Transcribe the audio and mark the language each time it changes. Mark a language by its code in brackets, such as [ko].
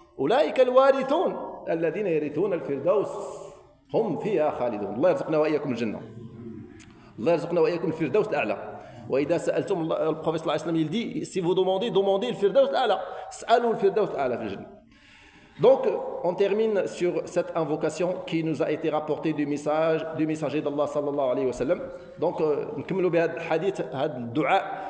[ar] اولئك الوارثون الذين يرثون الفردوس هم فيها خالدون. الله يرزقنا واياكم الجنه, الله يرزقنا واياكم الفردوس الاعلى. واذا سالتم البروفيت صلى الله عليه وسلم [fr] يلدي سي فو دوموندي [ar] الفردوس الاعلى, اسالوا الفردوس الاعلى في الجنه. [fr] Donc, on termine sur cette invocation qui nous a été rapportée du messager d'Allah sallallahu alayhi wa sallam. [ar] Donc, نكملوا بهذا الحديث, هذا الدعاء.